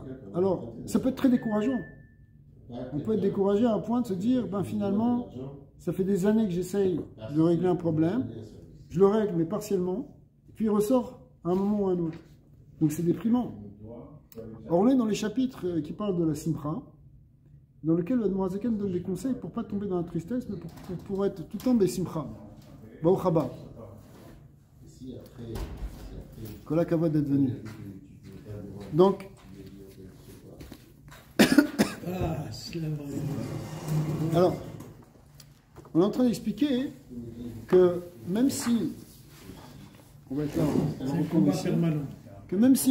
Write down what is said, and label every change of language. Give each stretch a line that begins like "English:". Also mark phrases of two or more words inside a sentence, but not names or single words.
French: Alors, ça peut être très décourageant. On peut être découragé à un point de se dire, ben finalement, ça fait des années que j'essaye de régler un problème, je le règle, mais partiellement, puis il ressort à un moment ou à un autre. Donc c'est déprimant. Or, on est dans les chapitres qui parlent de la Simcha, dans lesquels le Noazaken donne des conseils pour ne pas tomber dans la tristesse, mais pour être tout le temps des Simcha.
Hebrew: ברוך הבא. כל הכבוד
French: d'être venu. Donc, alors, on est en train d'expliquer que même si on va être là, que même si